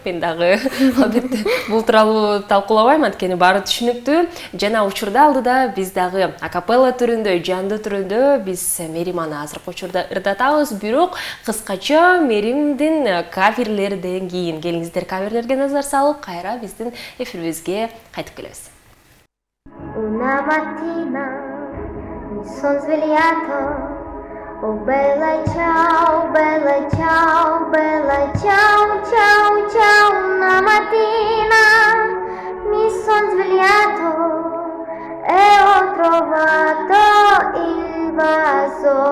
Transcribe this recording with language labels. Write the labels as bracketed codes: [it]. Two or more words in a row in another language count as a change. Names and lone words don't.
[ky] Мен дагы албетте бул тууралуу талкуулабайм, анткени баары түшүнүктүү. Жана учурда алдыда биз дагы акапелла түрүндө, жандуу түрүндө биз Мериманы азыркы учурда ырдатабыз, бирок кыскача Меримдин каверлерден кийин келиңиздер каверлерге назар салып, кайра биздин эфирибизге кайтып келебиз. [it] Una mattina mi son svegliato, oh bella ciao, bella ciao, bella ciao, ciao, ciao. Una mattina mi son svegliato e ho trovato il vaso.